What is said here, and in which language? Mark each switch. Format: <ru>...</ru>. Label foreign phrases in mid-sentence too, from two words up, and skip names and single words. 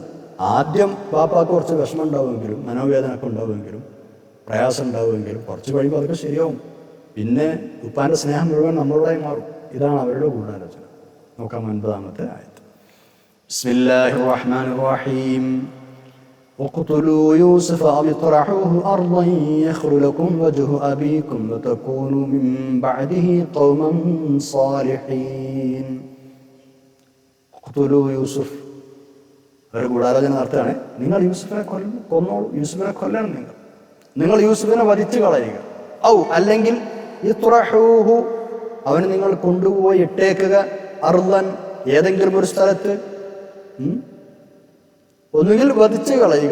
<ml>ആദ്യം പാപ്പാക്ക് കുറച്ച് വിഷമം ഉണ്ടാവുമെങ്കിലും, മനോവേദന ഒക്കെ ഉണ്ടാവുമെങ്കിലും, പ്രയാസം ഉണ്ടാവുമെങ്കിലും കുറച്ച് കഴിയുമ്പോൾ അതൊക്കെ ശരിയാവും. പിന്നെ ഉപ്പാന്റെ സ്നേഹം മുഴുവൻ നമ്മളോടായി മാറും. ഇതാണ് അവരുടെ ഗൂഢാലോചന. നോക്കാം 9-ാമത്തെ ആയത്ത്.</ml> <ar>بسم الله الرحمن الرحيم. اقتلوا يوسف أو اطرحوه أرضا يخل لكم وجه أبيكم وتكونوا من بعده قوما صالحين. اقتلوا يوسف.</ar> <ml>ഒരു ഗൂഢാലോചന നടത്തുകയാണ്. നിങ്ങൾ യൂസുഫിനെ കൊന്നോളൂ, യൂസുഫിനെ കൊല്ലണം. നിങ്ങൾ യൂസുഫിനെ വധിച്ചു കളയുക. ഔ അല്ലെങ്കിൽ ഇത്റഹൂഹു, അവന് നിങ്ങൾ കൊണ്ടുപോയി ഇട്ടേക്കുക. അർളൻ, ഏതെങ്കിലും ഒരു സ്ഥലത്ത്. ഒന്നുകിൽ വധിച്ചു കളയുക.</ml>